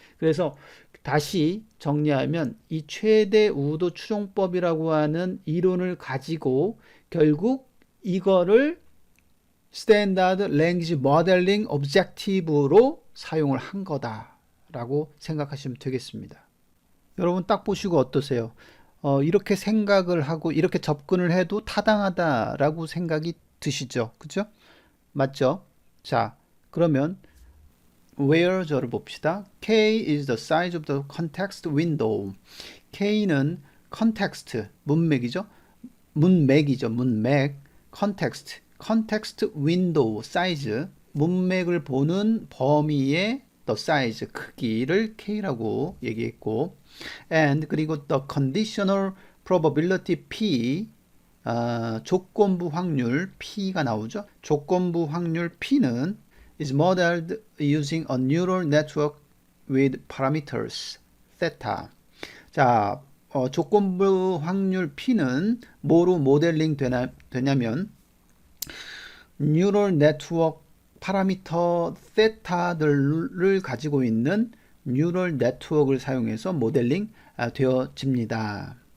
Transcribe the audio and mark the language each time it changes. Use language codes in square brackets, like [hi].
[ko] 그래서 다시 정리하면 이 최대 우도 추정법이라고 하는 이론을 가지고 결국 이거를 스탠다드 랭귀지 모델링 오브젝티브로 사용을 한 거다라고 생각하시면 되겠습니다. 여러분 딱 보시고 어떠세요? 이렇게 생각을 하고 이렇게 접근을 해도 타당하다라고 생각이 드시죠? 그죠? 맞죠? 자, 그러면 where 저를 봅시다. [en] K is the size of the context window. [ko] K는 context, 문맥이죠? 문맥이죠. 문맥, context, context window size, 문맥을 보는 범위의 the size, 크기를 K라고 얘기했고, and 그리고 the conditional probability P, 조건부 확률 P가 나오죠. 조건부 확률 P는 [en] is modeled using a neural network with parameters theta. [ko] 자, 조건부 확률 P는 뭐로 모델링 되냐면 뉴럴 네트워크 파라미터 세타들을 가지고 있는 뉴럴 네트워크를 사용해서 모델링 되어집니다.